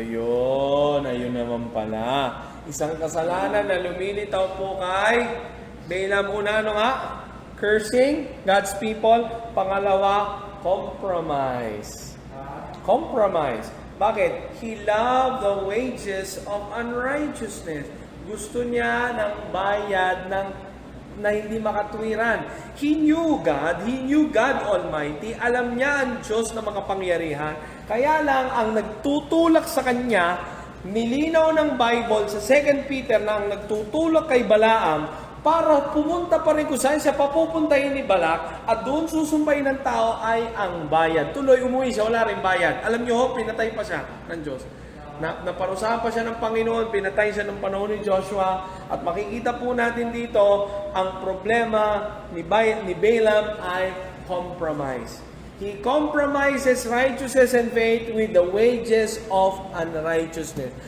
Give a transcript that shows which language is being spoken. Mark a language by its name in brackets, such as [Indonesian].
[Filipino] Ayun naman pala. Isang kasalanan na lumilitaw po kay Balaam. Una, ano nga? [English] Cursing God's people. Pangalawa, compromise. Compromise. Bakit? He loved the wages of unrighteousness. [Filipino] Gusto niya ng bayad na hindi makatwiran. [English] He knew God Almighty. [Filipino] Alam niya ang Diyos na makapangyarihan. Kaya lang, ang nagtutulak sa kanya, nilinaw ng Bible sa 2 Peter na ang nagtutulak kay Balaam para pumunta pa rin kung saan siya papupuntahin ni Balak at doon susumbayin ng tao ay ang bayad. Tuloy umuwi siya, wala rin bayad. Alam niyo, pinatay pa siya ng Diyos. Naparusahan pa siya ng Panginoon, pinatay siya ng panahon ni Joshua, at makikita po natin dito, ang problema ni Balaam ay compromise. [English] He compromises righteousness and faith with the wages of unrighteousness.